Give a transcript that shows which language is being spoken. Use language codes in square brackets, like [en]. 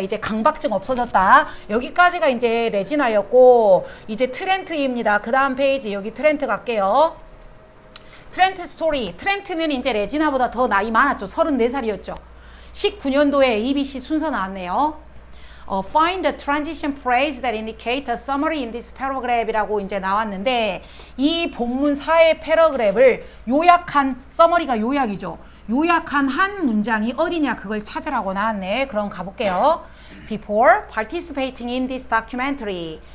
[ko] 이제 강박증 없어졌다. 여기까지가 이제 레지나였고 이제 트렌트입니다. 그 다음 페이지 여기 트렌트 갈게요. 트렌트 스토리. 트렌트는 이제 레지나보다 더 나이 많았죠. 34살이었죠. 19년도에 ABC 순서 나왔네요. [en] Find the transition phrase that indicate a summary in this paragraph이라고 [ko] 이제 나왔는데 이 본문 4의 패러그랩을 요약한 summary가 요약이죠. 요약한 한 문장이 어디냐 그걸 찾으라고 나왔네. 그럼 가볼게요. [en] Before participating in this documentary.